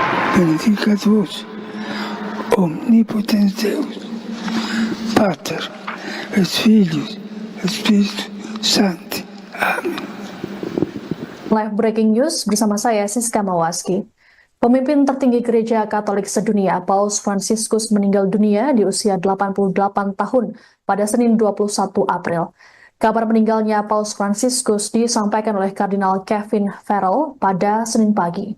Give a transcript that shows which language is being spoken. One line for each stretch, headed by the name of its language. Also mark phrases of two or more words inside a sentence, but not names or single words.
Latin: benedicat vos, omnipotens Deus, Pater, et Filius, et Spiritus Sancti.
Indonesian: Amin. Live Breaking News bersama saya Siska Mawaski. Pemimpin tertinggi Gereja Katolik sedunia, Paus Fransiskus meninggal dunia di usia 88 tahun pada Senin 21 April. Kabar meninggalnya Paus Fransiskus disampaikan oleh Kardinal Kevin Farrell pada Senin pagi.